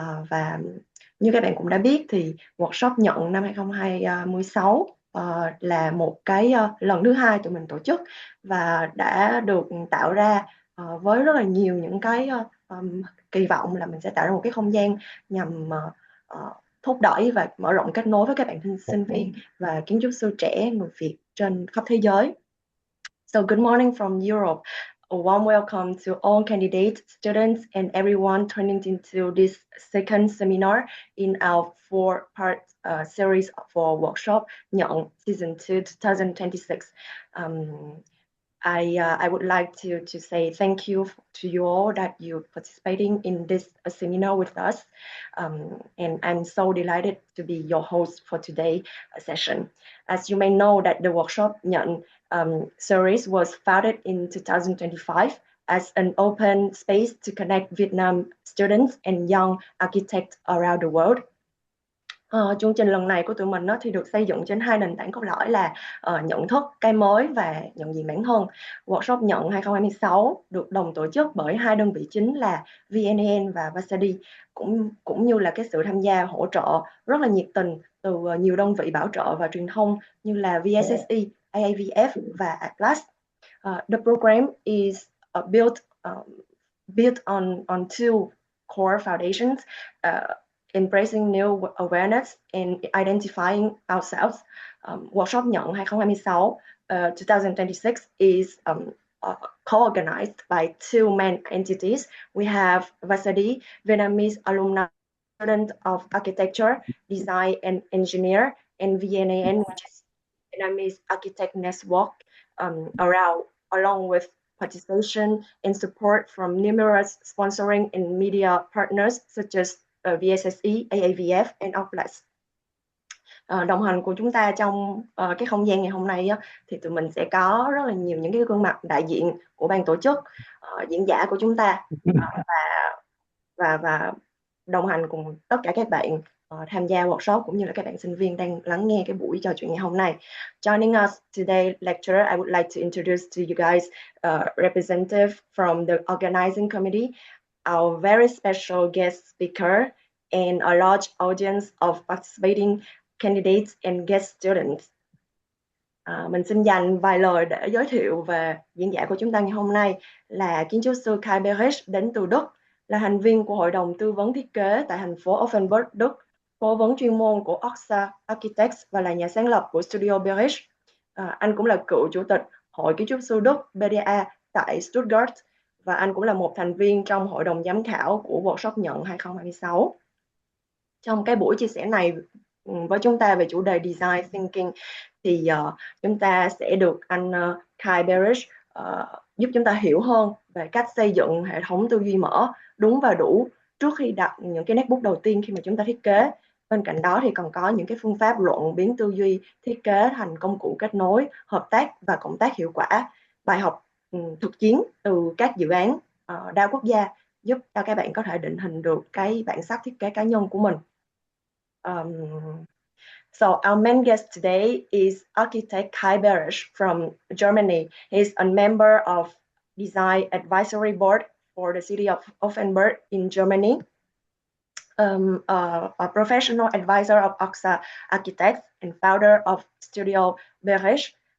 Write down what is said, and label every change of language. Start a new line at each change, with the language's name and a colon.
Vietnamese: Và như các bạn cũng đã biết thì workshop nhận năm 2026 là một cái lần thứ 2 tụi mình tổ chức, và đã được tạo ra với rất là nhiều những cái kỳ vọng là mình sẽ tạo ra một cái không gian nhằm thúc đẩy và mở rộng kết nối với các bạn sinh viên và kiến trúc sư trẻ người Việt trên khắp thế giới.
English: So good morning from Europe. A warm welcome to all candidates, students, and everyone tuning into this second seminar in our 4-part series for workshop Nhận Season 2 2026. I would like to say thank you to you all that you're participating in this seminar with us. And I'm so delighted to be your host for today's session. As you may know that the workshop Nhận series was founded in 2025 as an open space to connect Vietnam students and young architects around the world.
Vietnamese: Chương trình lần này của tụi mình thì được xây dựng trên 2 nền tảng cốt lõi là nhận thức cái mới và nhận diện bản thân. Workshop Nhận 2026 được đồng tổ chức bởi 2 đơn vị chính là VNN và Vasadi, cũng như là cái sự tham gia hỗ trợ rất là nhiệt tình từ nhiều đơn vị bảo trợ và truyền thông như là VSSE, AAVF và Atlas.
English: The program is built on 2 core foundations. Embracing new awareness and identifying ourselves. Workshop Nhận 2026 2026 is co-organized by 2 main entities. We have Vasadi, Vietnamese alumni, student of architecture, design and engineer, and VNAN, which is Vietnamese architect network, along with participation and support from numerous sponsoring and media partners such as VSSE, AAVF and Atlas.
Vietnamese: Đồng hành của chúng ta trong cái không gian ngày hôm nay thì tụi mình sẽ có rất là nhiều những cái gương mặt đại diện của ban tổ chức, diễn giả của chúng ta, và đồng hành cùng tất cả các bạn tham gia workshop cũng như là các bạn sinh viên đang lắng nghe cái buổi trò chuyện ngày hôm nay.
English: Joining us today lecturer, I would like to introduce to you guys representative from the organizing committee, our very special guest speaker, and a large audience of participating candidates and guest students.
Vietnamese: Mình xin dành vài lời để giới thiệu về diễn giả của chúng ta ngày hôm nay là kiến trúc sư Bierich đến từ Đức, là thành viên của Hội đồng Tư vấn Thiết kế tại thành phố Offenburg, Đức, cố vấn chuyên môn của Ing.Architect và là nhà sáng lập của Studio Bierich. Anh cũng là cựu chủ tịch Hội Kiến trúc sư Đức BDA tại Stuttgart, và anh cũng là một thành viên trong hội đồng giám khảo của workshop Nhận 2026. Trong cái buổi chia sẻ này với chúng ta về chủ đề Design Thinking thì chúng ta sẽ được anh Bierich giúp chúng ta hiểu hơn về cách xây dựng hệ thống tư duy mở đúng và đủ trước khi đặt những cái nét bút đầu tiên khi mà chúng ta thiết kế. Bên cạnh đó thì còn có những cái phương pháp luận biến tư duy thiết kế thành công cụ kết nối, hợp tác và cộng tác hiệu quả, bài học thực chiến từ các dự án đa quốc gia giúp cho các bạn có thể định hình được cái bản sắc thiết kế cá nhân của mình.
English: So our main guest today is architect Kai Bierich from Germany. He's a member of Design Advisory Board for the city of Offenburg in Germany, a professional advisor of AXA Architects and founder of Studio Bierich.